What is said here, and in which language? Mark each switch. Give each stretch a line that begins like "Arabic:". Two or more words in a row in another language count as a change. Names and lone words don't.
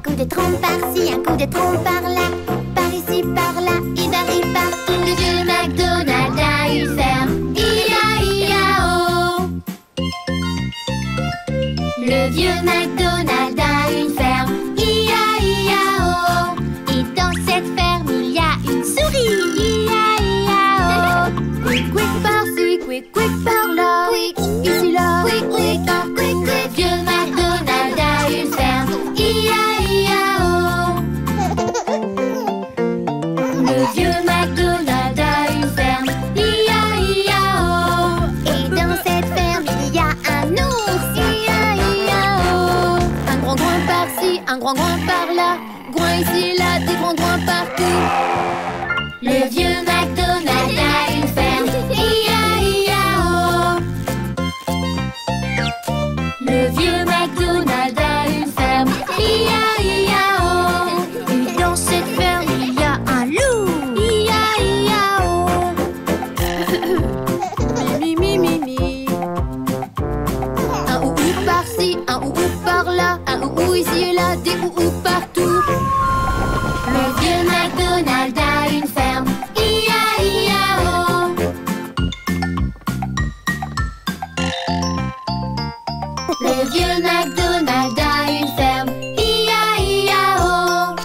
French: trompe par-ci, un coup de trompe par-là. Par ici, par-là, il varie partout. Le vieux McDonald a une ferme, I-A-I-A-O. Le vieux McDonald a une ferme, I-A-I-A-O. Et dans cette ferme, il y a une souris. I-A-I-A-O.
English: Quick, quick
French: par-ci, quick par-là. Quick, ici, là,
English: quick, quick, quick, quick,
French: le quick. vieux McDonald a une ferme, I-A-I-A-O. Le vieux McDonald a une ferme, I-A-I-A-O. Et dans cette ferme, il y a un ours. I-A-I-A-O. Un grand groin par-ci, un grand groin par-là. Groin ici, là, des grands groins partout. Le vieux McDonald a une ferme, I-A-I-A-O. Le vieux McDonald a une ferme, I-A-I-A-O. Et dans cette ferme, il y a un loup. I-A-I-A-O. Mi, mi, mi, mi. Un ou par-ci, un ou par-là. Un ou ici et là, des ou partout. Le vieux McDonald a une ferme, I-A-I-A-O. Le vieux McDonald a une ferme, I-A-I-A-O.